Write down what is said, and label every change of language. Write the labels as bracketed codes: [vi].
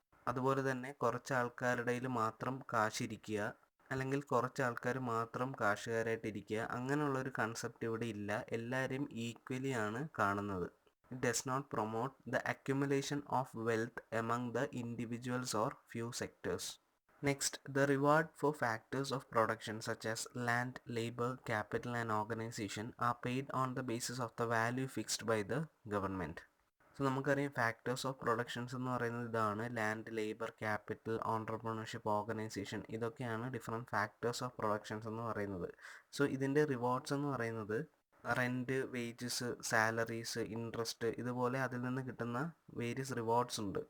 [ml] അതുപോലെ തന്നെ കുറച്ച് ആൾക്കാരുടെ കയ്യിൽ മാത്രം കാശിരിക്കുക അല്ലെങ്കിൽ കുറച്ച് ആൾക്കാർ മാത്രം കാശുകാരായിട്ടിരിക്കുക അങ്ങനെയുള്ളൊരു കൺസെപ്റ്റ് ഇവിടെ ഇല്ല. എല്ലാവരെയും ഈക്വലി ആണ് കാണുന്നത്. [en] It does not promote the accumulation of wealth among the individuals or few sectors. Next, the reward for factors of production such as land, labor, capital and organization are paid on the basis of the value fixed by the government. [ml] So നമുക്കറിയാം factors of productions എന്ന് പറയുന്നത് ഇതാണ്: land, labour, capital, entrepreneurship, organisation. ഇതൊക്കെയാണ് different factors of productions എന്ന് പറയുന്നത്. So ഇതിൻ്റെ rewards എന്ന് പറയുന്നത് റെൻറ്റ്, വേജസ്, സാലറീസ്, ഇൻട്രസ്റ്റ്, ഇതുപോലെ അതിൽ നിന്ന് കിട്ടുന്ന വേരിയസ് റിവാർഡ്സ് ഉണ്ട്.